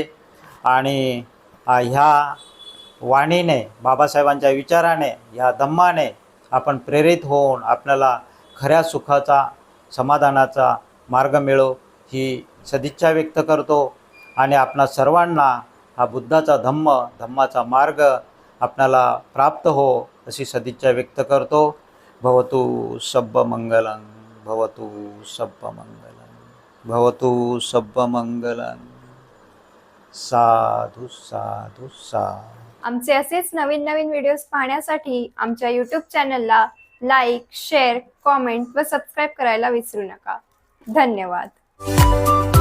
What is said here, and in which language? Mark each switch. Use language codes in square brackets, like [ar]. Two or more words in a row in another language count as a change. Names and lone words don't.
[mr] आणि ह्या वाणीने, बाबासाहेबांच्या विचाराने, ह्या धम्माने आपण प्रेरित होऊन आपल्याला खऱ्या सुखाचा, समाधानाचा मार्ग मिळो ही सदिच्छा व्यक्त करतो. आणि आपणा सर्वांना हा बुद्धाचा धम्माचा मार्ग आपल्याला प्राप्त हो अशी सदिच्छा व्यक्त करतो. [pi] भवतु सब्ब मंगलं, भवतु सब्ब मंगलं, भवतु सब्ब मंगलं. साधु साधु साधु. [mr] आमचे असेच नवीन नवीन व्हिडिओज पाहण्यासाठी आमच्या यूट्यूब चॅनलला लाईक, शेअर, कॉमेंट व सबस्क्राईब करायला विसरू नका. धन्यवाद.